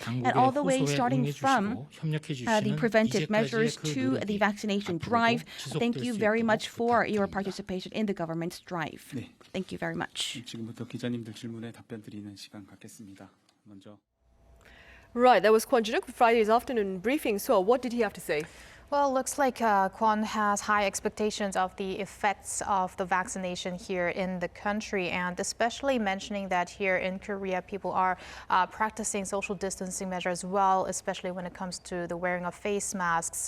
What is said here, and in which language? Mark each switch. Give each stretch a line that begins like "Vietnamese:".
English: And all the way starting from the preventive measures to the vaccination drive, thank you very much for your participation in the government's drive. Thank you very much.
Korean: 지금부터 기자님들 질문에 답변 드리는 시간 갖겠습니다. 먼저.
English: Right, that was Kwon Ji-duk for Friday's afternoon briefing. So what did he have to say? Well, it looks like Kwon has high expectations of the effects of the vaccination here in the country, and especially mentioning that here in Korea, people are practicing social distancing measures well, especially when it comes to the wearing of face masks.